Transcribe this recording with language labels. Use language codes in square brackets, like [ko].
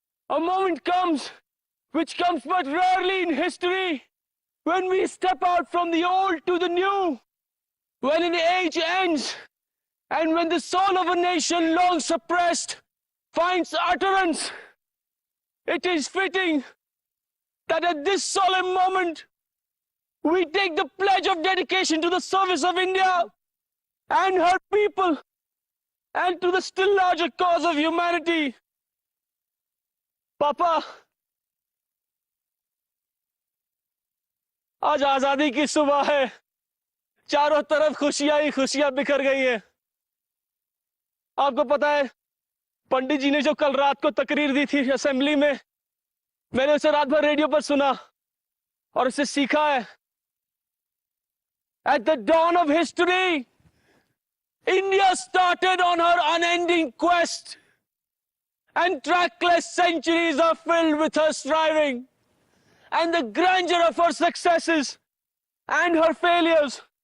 [en] A moment comes, which comes but rarely in history, when we step out from the old to the new, when an age ends, and when the soul of a nation long suppressed finds utterance. It is fitting that at this solemn moment, we take the pledge of dedication to the service of India and her people, and to the still larger cause of humanity. [hi] Papa, आज आजादी की सुबह है, चारों तरफ खुशियां ही खुशियां बिखर गई है। आपको पता है, पंडित जी ने जो कल रात को तकरीर दी थी असेंबली में, मैंने उसे रात भर रेडियो पर सुना और उससे सीखा है। [en] At the dawn of history, India started on her unending quest, and trackless centuries are filled with her striving, and the grandeur of her successes and her failures.